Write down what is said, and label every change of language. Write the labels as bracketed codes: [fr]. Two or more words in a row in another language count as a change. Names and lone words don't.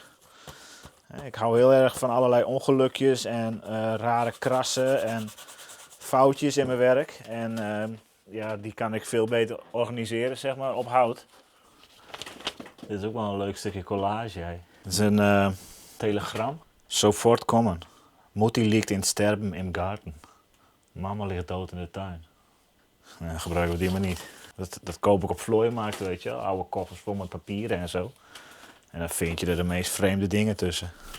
[nl] Ik hou heel erg van allerlei ongelukjes en rare krassen en foutjes in mijn werk. En die kan ik veel beter organiseren, zeg maar, op hout. Dit is ook wel een leuk stukje collage. Hè. Dit is een telegram. [de] Sofort komen. Mutti ligt in sterben im Garten. [nl] Mama ligt dood in de tuin. Gebruiken we die maar niet. Dat koop ik op vlooimarkten, weet je wel. Oude koffers vol met papieren en zo. En dan vind je er de meest vreemde dingen tussen.